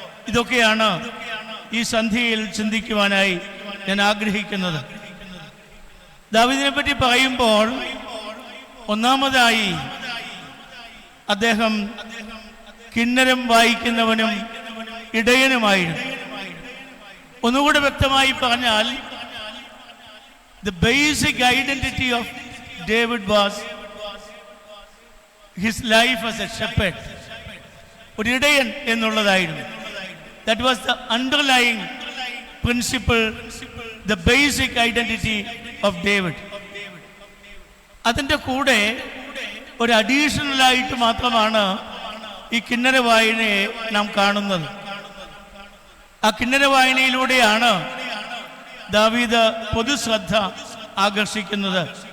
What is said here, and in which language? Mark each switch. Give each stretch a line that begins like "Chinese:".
Malayalam: ഇതൊക്കെയാണ് ഈ സന്ധ്യയിൽ ചിന്തിക്കുവാനായി ഞാൻ ആഗ്രഹിക്കുന്നത്. ദാവീദിനെ പറ്റി പറയുമ്പോൾ ഒന്നാമതായി അദ്ദേഹം കിന്നരം വായിക്കുന്നവനും ഇടയനുമായിരുന്നു. ഒന്നുകൂടെ വ്യക്തമായി പറഞ്ഞാൽ
English: the basic identity of David was his life as a shepherd.
Malayalam: ഒരു ഇടയൻ എന്നുള്ളതായിരുന്നു.
English: That was the underlying principle, the basic identity of David.
Malayalam: അതിൻ്റെ കൂടെ ഒരു അഡീഷണലായിട്ട് മാത്രമാണ് ഈ കിന്നര വായനയെ നാം കാണുന്നത്. ആ കിന്നര വായനയിലൂടെയാണ് ദാവീദ് പൊതുശ്രദ്ധ ആകർഷിക്കുന്നത്.